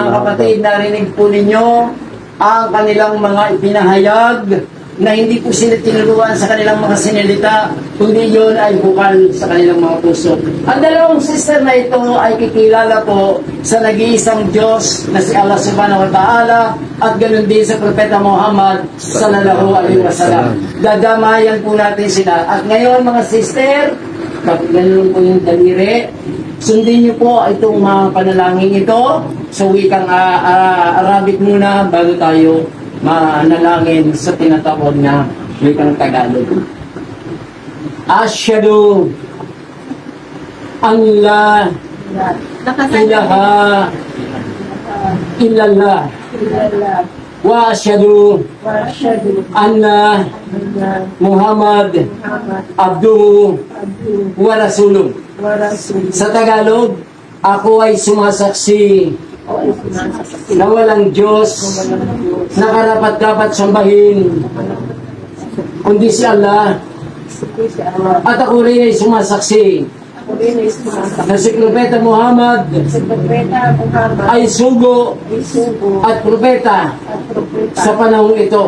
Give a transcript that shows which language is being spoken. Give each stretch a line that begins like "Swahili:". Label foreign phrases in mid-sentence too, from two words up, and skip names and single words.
Filipino: Mga kapatid, narinig po ninyo ang kanilang mga ipinahayag na hindi po sila tinuruan sa kanilang mga sinilita, kundi yun ay bukal sa kanilang mga puso. Ang dalawang sister na ito ay kikilala po sa nag-iisang Diyos na si Allah
Arabic: سبحانه وتعالى
Filipino: at ganoon din sa Propeta Muhammad
Arabic: صلى الله عليه وسلم.
Filipino: Dadamayan po natin sila. At ngayon mga sister, kapag ganoon po yung daliri, sundin niyo po itong mga panalangin ito sa wikang Arabic muna bago tayo manalangin sa tinatawag na wikang Tagalog.
Arabic: أشهد أن لا إله إلا الله وأشهد أن محمدا عبده ورسوله.
Filipino: Sa Tagalog, ako ay sumasaksi na walang Diyos na karapat-dapat sambahin kundi si Allah, at ako rin ay sumasaksi na si Propeta Muhammad ay sugo at propeta sa panahon ito.